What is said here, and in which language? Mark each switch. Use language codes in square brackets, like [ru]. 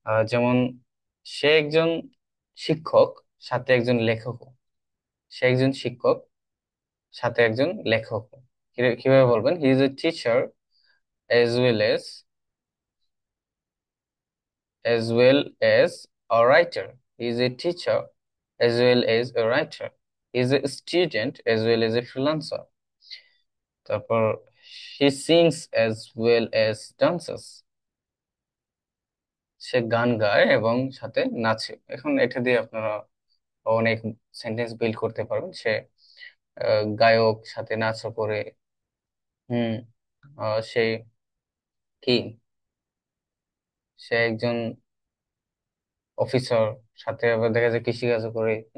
[bn] যেমন সে একজন শিক্ষক, সাথে একজন লেখক। সে একজন শিক্ষক, সাথে একজন লেখক। কিভাবে বলবেন? [en] He is a teacher as well as, as well as a writer. He is a teacher as well as a writer. He is a student as well as a freelancer. তারপর he sings as well as dances. [bn] সে গান গায় এবং সাথে নাচে। এখন এটা দিয়ে আপনারা অনেক সেন্টেন্স বিল্ড করতে পারবেন। সে গায়ক, সাথে নাচও করে। হুম সে কি, সে একজন অফিসার, সাথে আবার দেখা যায় কৃষিকাজও করে।